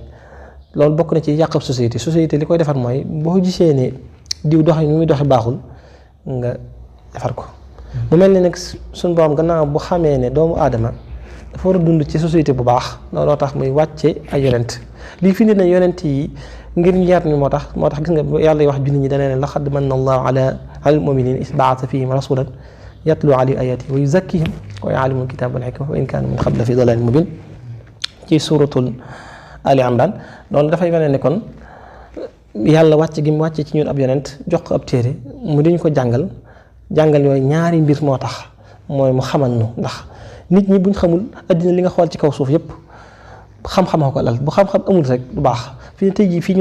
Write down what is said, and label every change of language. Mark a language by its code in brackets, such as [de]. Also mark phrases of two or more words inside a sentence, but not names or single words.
[wo] loolu bokk na ci yàqab société li koy defar mooy boo gisee ne diw doxe ni muy doxe baaxul nga defar ko mu mel ni nag suñ borom gannaaw bu xamee ne doomu aadama dafa war a dund ci société bu baax looloo tax muy wàcce ay yonent lii fi ne yonent yi ngir ñu yar ni moo tax gis nga yàlla wax jullit ñi dana ne laqad [ar] منّ الله على المؤمنين إذ بعث فيهم رسولا يتلو عليهم آياته ويزكيهم ويعلمهم الكتاب والحكمة وإن كانوا من قبل في ضلال مبين [wo] ci suratul Ali Imran loolu dafay wane ne kon yàlla wàcc gi mu wàcce ci ñun ab yonent jox ko ab téere mu diñ ko jàngal yooyu ñaari mbir moo tax mooy mu xamal nu ndax nit ñi buñ xamul addina li nga xool ci kaw suuf yépp xam-xamoo ko lal bu xam-xam amul rek du baax fi ne tey jii fii ñu